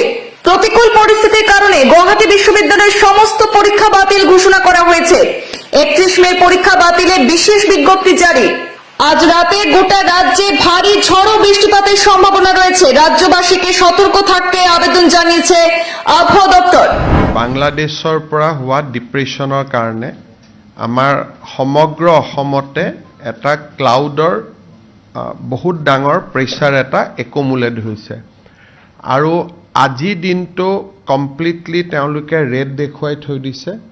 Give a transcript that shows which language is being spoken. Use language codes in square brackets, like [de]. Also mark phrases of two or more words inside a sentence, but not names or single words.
[bn] প্রতিকূল পরিস্থিতির কারণে গুয়াহাটি বিশ্ববিদ্যালয়ের সমস্ত পরীক্ষা বাতিল ঘোষণা করা হয়েছে। 31 মে পরীক্ষা বাতিলে বিশেষ বিজ্ঞপ্তি জারি। আজ রাতে গোটা রাজ্যে ভারী ঝড় ও বৃষ্টিপাতের সম্ভাবনা রয়েছে। রাজ্যবাসীকে সতর্ক থাকতে আবেদন জানিয়েছে আবহাওয়া দপ্তর। [as] বাংলাদেশৰ পৰা হোৱা ডিপ্ৰেশ্যনৰ কাৰণে আমাৰ সমগ্ৰ অসমতে এটা ক্লাউডৰ বহুত ডাঙৰ প্ৰেছাৰ এটা একমুলেট হৈছে আৰু আজি দিনটো কমপ্লিটলি তেওঁলোকে ৰেড দেখুৱাই থৈ দিছে।